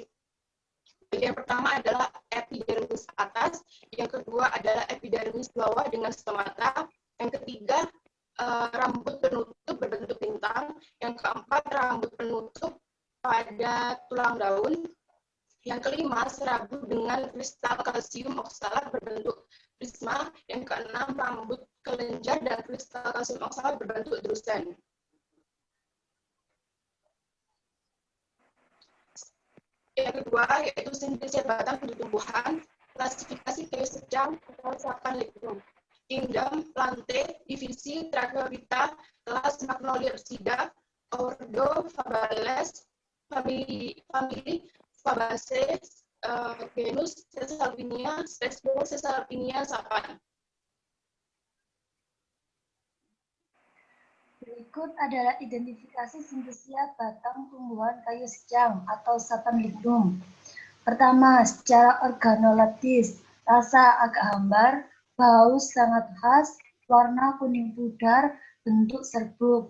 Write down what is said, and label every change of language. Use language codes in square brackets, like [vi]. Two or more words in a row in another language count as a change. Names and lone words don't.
[id] Bagian pertama adalah epidermis atas, yang kedua adalah epidermis bawah dengan stomata, yang ketiga rambut penutup berbentuk bintang, yang keempat rambut penutup pada tulang daun, yang kelima serabut dengan kristal kalsium oksalat berbentuk prisma, yang keenam rambut kelenjar dan kristal kalsium oksalat berbentuk drusen. Yang kedua yaitu simplisia batang di tumbuhan, klasifikasi kayu secang atau sapan lignum, kingdom, Plantae, divisi Tracheobita, kelas Magnoliopsida, ordo Fabales, famili Fabaceae, genus Caesalpinia, spesies Caesalpinia Sapan. Berikut adalah identifikasi simplisia batang tumbuhan kayu secang atau Sapan lignum. Pertama, secara organoleptis, rasa agak hambar, bau sangat khas, warna kuning pudar, bentuk serbuk.